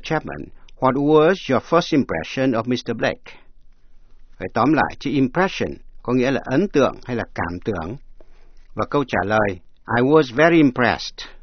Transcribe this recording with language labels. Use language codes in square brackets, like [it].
[en] Chapman, what was your first impression of Mr. Blake? [vi] Phải tóm lại, chữ impression có nghĩa là ấn tượng hay là cảm tưởng. Và câu trả lời, [en] I was very impressed.